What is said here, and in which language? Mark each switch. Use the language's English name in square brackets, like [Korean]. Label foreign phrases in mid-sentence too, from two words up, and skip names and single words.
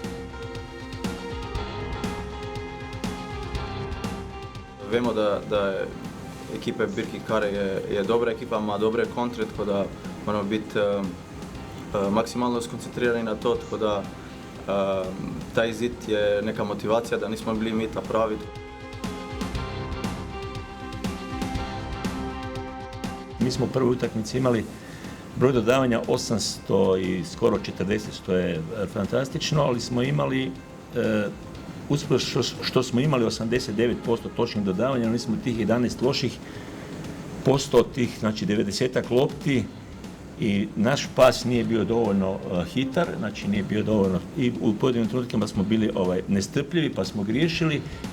[Slovenian] Vemo, da je ekipa Birkirkar je dobra ekipa, ima dobre kontre, tako da moramo biti maksimalno skoncentrirani na to, tako da ta izid je neka motivacija, da nismo bili mi ta pravi. [Croatian] Mi smo u prvoj utakmici imali broj dodavanja 800 i skoro 40, što je fantastično, ali smo imali, što smo imali 89% točnih dodavanja, ali smo tih 11 loših posto, tih, znači 90-ak lopti, i naš pas nije bio dovoljno hitar, znači nije bio dovoljno, i u pojedinim trenutkama smo bili nestrpljivi, pa smo griješili.